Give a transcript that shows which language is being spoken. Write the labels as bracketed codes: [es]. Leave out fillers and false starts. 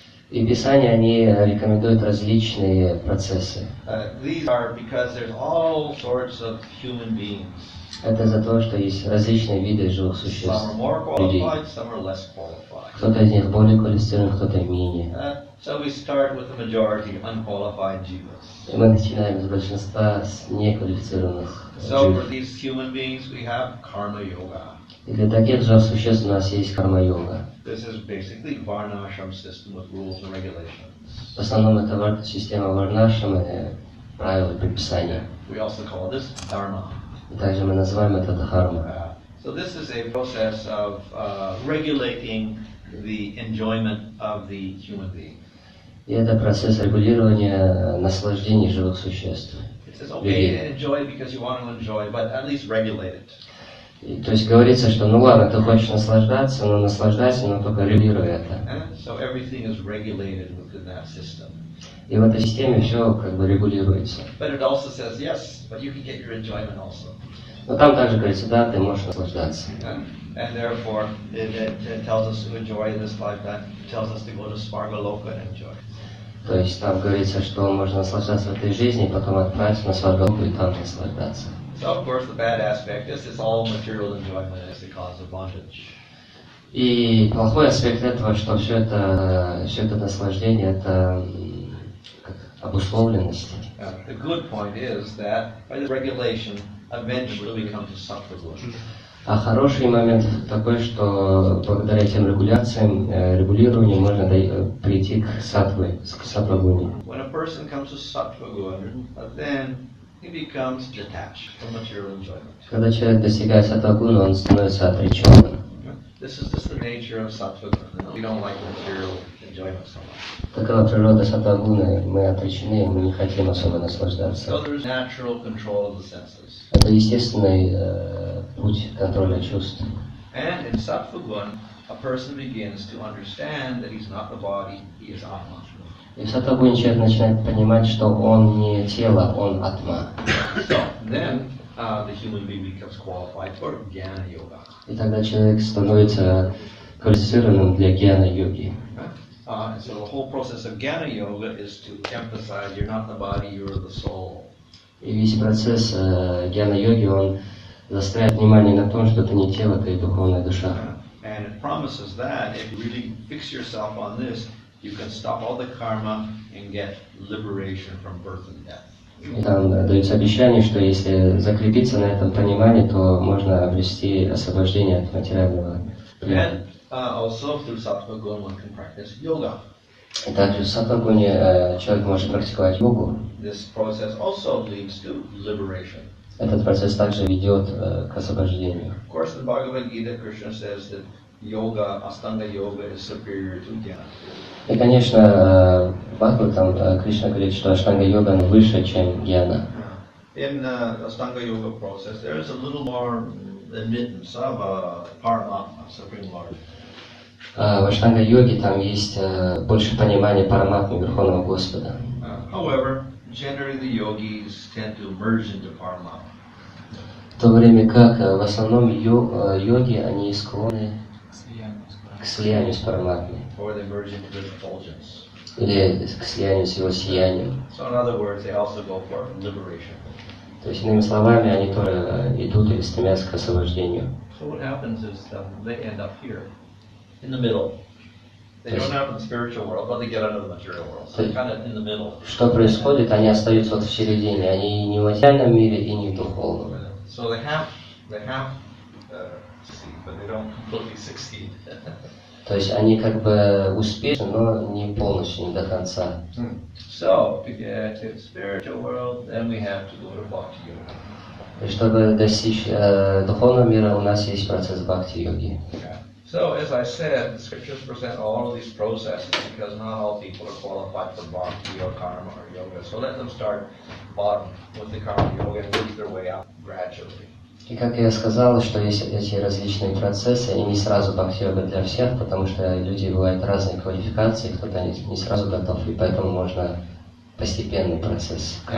[ru] И Писания, они рекомендуют различные процессы. [en] These are because there's all sorts of human beings. [ru] Это за то, что есть различные виды живых существ, [en] Some are more [ru] людей. [en] qualified, some are less qualified. [ru] Кто-то из них более квалифицирован, кто-то менее. [en] So we start with the majority, unqualified jivas. [ru] И мы начинаем с большинства, с неквалифицированных [en] So for [ru] джив. [en] these human beings we have karma yoga. [ru] И для таких живых существ у нас есть карма-йога. [en] This is basically varnashram system with rules and regulations. [ru] В основном это система варнашрамы, правила и предписания. [en] We also call this dharma. [ru] И также мы называем это дхарма. [en] So this is a process of regulating the enjoyment of the human being. [ru] И это процесс регулирования наслаждений живых существ. [en] It says okay to enjoy because you want to enjoy, but at least regulate it. [ru] И, то есть говорится, что ну ладно, ты хочешь наслаждаться, но наслаждайся, но только регулируй это. [en] So everything is regulated within that system. [ru] И в этой системе все как бы регулируется. [en] But it also says yes, but you can get your enjoyment also. [ru] Но там также говорится, да, ты можешь наслаждаться. [en] And therefore, it tells us to enjoy this lifetime. It tells us to go to Svargaloka and enjoy. [ru] То есть там говорится, что можно наслаждаться в этой жизни, потом отправиться на Сваргалоку и там наслаждаться. [en] So of course the bad aspect is it's all material enjoyment is the cause of bondage. [ru] И плохой аспект этого, что все это наслаждение, это как обусловленность. [en] The good point is that by this regulation, eventually we come to sattva guna. [ru] А хороший момент такой, что благодаря этим регуляциям, регулированию можно прийти к саттва-гуне. [en] When a person comes to sattva guna, then he becomes detached from material enjoyment. [ru] Когда человек достигает саттва-гуны, он становится отреченным. [en] This is just the nature of sattva guna. We don't like material enjoyment so much. [ru] Такова природа саттва-гуны, мы отречены, мы не хотим особо наслаждаться. [en] So there's natural control of the senses. [ru] Это естественный путь контроля чувств. [en] And in sattva guna, a person begins to understand that he's not the body, he is Atma. [ru] И в саттва-гуне человек начинает понимать, что он не тело, он атма. [en] So then the human being becomes qualified for jnana yoga. [ru] И тогда человек становится квалифицированным для гьяна-йоги. [en] And so the whole process of jnana yoga is to emphasize you're not the body, you're the soul. [ru] И весь процесс гьяна-йоги, он заостряет внимание на том, что ты не тело, ты духовная душа. [en] And And it promises that if you really fix yourself on this, you can stop all the karma and get liberation from birth and death. [ru] И там дается обещание, что если закрепиться на этом понимании, то можно обрести освобождение от материального плена. [en] Also through sattva guna one can practice yoga. [ru] И также в саттва-гуне человек может практиковать йогу. [en] This process also leads to liberation. [ru] Этот процесс также ведет к освобождению. [en] Of course, in Bhagavad Gita, Krishna says that yoga, Astanga yoga, is superior to jnana. [ru] И, конечно, в Бхагаватам Кришна говорит, что аштанга-йога выше, чем гьяна. [en] In the Astanga yoga process, there is a little more admittance of Paramatma, Supreme Lord. [ru] В аштанга-йоге там есть больше понимания Параматмы, Верховного Господа. [en] However, generally the yogis tend to merge into Paramatma. [ru] В то время как в основном йоги, они склонны к слиянию с Параматмой. [en] Or they merge into the effulgence. [ru] Или к слиянию с его сиянием. [en] So in other words, they also go for liberation. [ru] То есть, иными словами, они тоже идут или стремятся к освобождению. [en] So what happens is they end up here, in the middle. They don't have in the spiritual world, but they get out of the material world. So they're kind of in the middle. [ru] Что происходит? Они остаются вот в середине. Они не в материальном мире и не в духовном. [en] So they have succeed, but they don't completely succeed. [ru] То есть они как бы успешны, но не полностью, не до конца. [en] So to get to the spiritual world, then we have to go to bhakti yoga. [ru] И чтобы достичь духовного мира, у нас есть процесс бхакти-йоги. [en] So as I said, the scriptures present all of these processes because not all people are qualified for bhakti or karma or yoga. So let them start bottom with the karma yoga and work their way up gradually. [ru] И как я сказал, что есть эти различные процессы, и не сразу бхакти-йога для всех, потому что люди бывают разной квалификации, кто-то не сразу готов, и поэтому можно постепенный процесс.